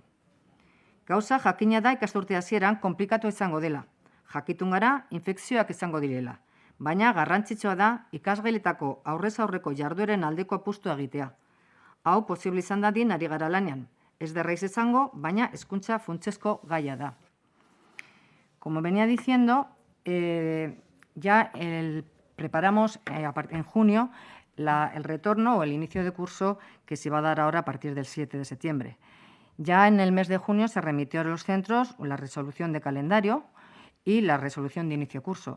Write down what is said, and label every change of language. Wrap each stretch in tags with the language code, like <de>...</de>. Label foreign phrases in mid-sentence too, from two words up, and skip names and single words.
<eu>Gauza jakina da ikasturte hasieran konplikatu izango dela. Jakitun gara infekzioak izango direla. Baina garrantzitsua da ikasgeletako aurrez aurreko jardueren aldeko apustua egitea. Hau posible izan dadin ari gara lanean. Ez derraiz izango, baina hezkuntza funtsezko gaia da.</eu> <es>Como venía diciendo, ya preparamos en junio el retorno o el inicio de curso que se va a dar ahora a partir del 7 de septiembre. Ya en el mes de junio se remitió a los centros la resolución de calendario y la resolución de inicio de curso.</es>